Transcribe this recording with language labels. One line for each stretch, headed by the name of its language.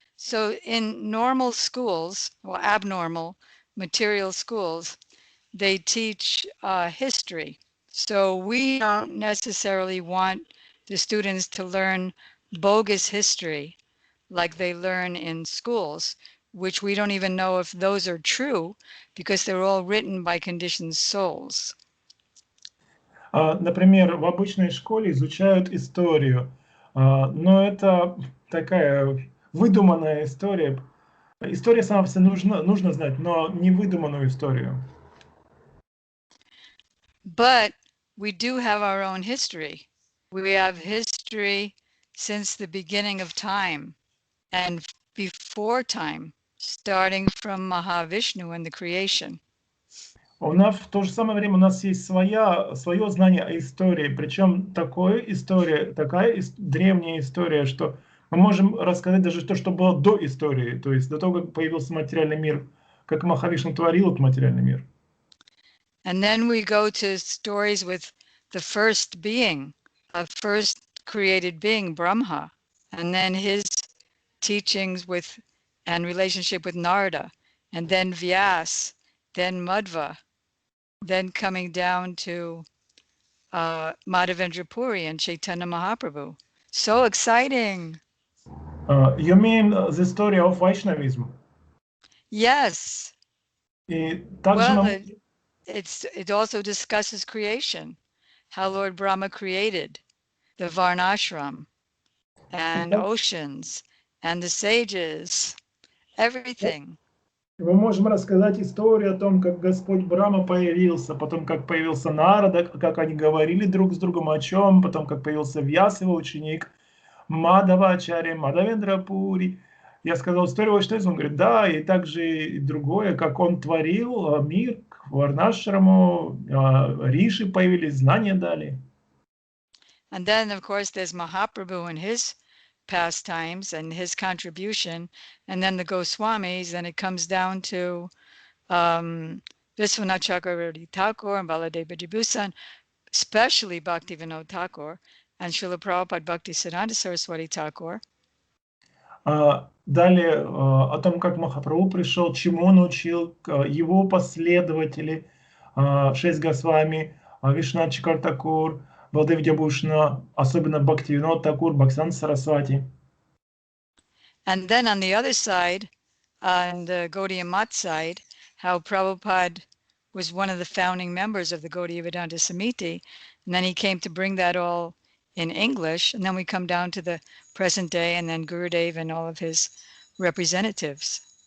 English: So in normal schools, or abnormal material schools, they teach history. So we don't necessarily want the students to learn bogus history like they learn in schools, which we don't even know if those are true because they're all written by conditioned souls.
Russian: Например, в обычной школе изучают историю, но это такая выдуманная история. История сама по себе нужно знать, но не выдуманную историю.
English: But we do have our own history. We have history since the beginning of time and before time, starting from Mahavishnu and the creation.
Russian: У нас в то же самое время у нас есть свое знание о истории, причем такая древняя история, что мы можем рассказать даже то, что было до истории, то есть до того, как появился материальный мир, как Махавишну творил этот материальный мир.
English: And then we go to stories with the first being, a first created being, Brahma, and then his teachings and relationship with Narada, and then Vyas, then Madhva, then coming down to Madhavendra Puri and Chaitanya Mahaprabhu. So exciting. You mean the story of Vaishnavism? Yes.
Russian: И также
English: it also discusses creation, how Lord Brahma created the Varnashram and oceans and the sages, everything.
Russian: Мы можем рассказать историю о том, как Господь Брахма появился, потом как появился Нарада, как они говорили друг с другом о чем, потом как появился Вьяс, его ученик, Мадхавачарья, Мадхавендра Пури. Я сказал историю Вайшнавизма, он говорит, да, и также и другое, как он творил мир, Варнашраму, Риши появились, знания дали.
English: And then, of course, there's Mahaprabhu and his pastimes and his contribution, and then the Goswamis, then it comes down to Vishwanath Chakravarti Thakur and Baladeva Vibhusan, especially Bhaktivinoda Thakur and Srila Prabhupada Bhaktisiddhanta Saraswati Thakur.
Russian: Далее о том, как Махапрабху пришел, чему он учил, его последователи, 6 Госвами, Вишванат Чакр Такур, Баладев Вибхушана, особенно Бхактивинод Такур, Бхактисиддханта Сарасвати.
English: And then on the other side, on the Gaudiya Math side, how Prabhupada was one of the founding members of the Gaudiya Vedanta Samiti, and then he came to bring that all in English, and then we come down to the present day, and then Gurudev and all of his representatives.